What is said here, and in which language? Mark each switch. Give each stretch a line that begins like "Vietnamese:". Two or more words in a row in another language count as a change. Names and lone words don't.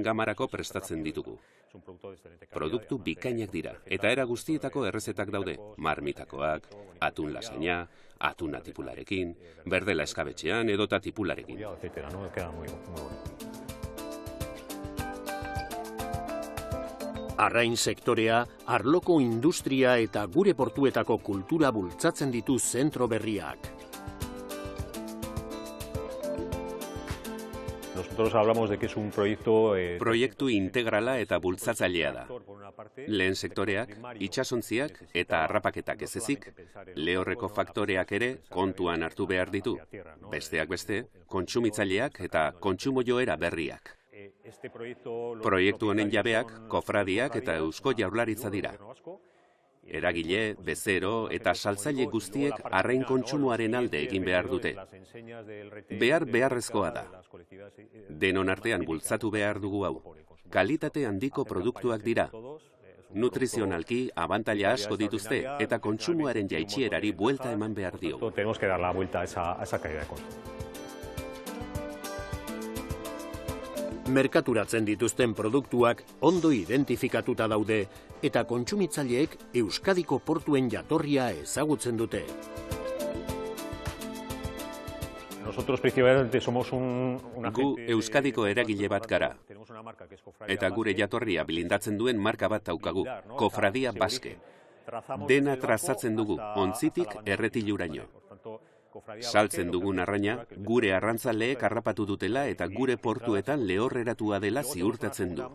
Basque: gamarako prestatzen ditugu. Produktu bikainak dira, eta era guztietako errezetak daude, marmitakoak, atun lasaina, atuna tipularekin, berdela eskabetxean edota tipularekin. Arrain sektorea, arloko industria eta gure portuetako kultura bultzatzen ditu zentro berriak.
Spanish: Nosotros hablamos de que es un proyecto...
Basque: Proiektu integrala eta bultzatzailea da. Lehen sektoreak, itsasontziak eta harrapaketak ez ezik, lehorreko faktoreak ere kontuan hartu behar ditu. Besteak beste, kontsumitzaileak eta kontsumo joera berriak. Proiektu honen jabeak, kofradiak eta Eusko Jaurlaritza dira. Eragile, bezero eta saltzaile guztiek arrain kontsumoaren alde egin behar dute. Beharrezkoa da. Denon artean bultzatu behar dugu hau. Kalitate handiko produktuak dira. Nutrizionalki abantaila asko dituzte eta kontsumoaren jaitsierari buelta eman behar diogu.
Spanish: Tenemos que dar la vuelta a esa caída de consumo.
Basque: Merkaturatzen dituzten produktuak ondo identifikatuta daude eta kontsumitzaileek Euskadiko portuen jatorria ezagutzen dute.
Spanish: Nosotros principalmente somos
Basque: Gu Euskadiko eragile bat gara. Eta gure jatorria blindatzen duen marka bat daukagu, Kofradia Baske. Dena trazatzen dugu, ontzitik erretiluraino. Saltzen dugun arraina, gure arrantzaleek harrapatu dutela eta gure portuetan lehorreratua dela ziurtatzen du.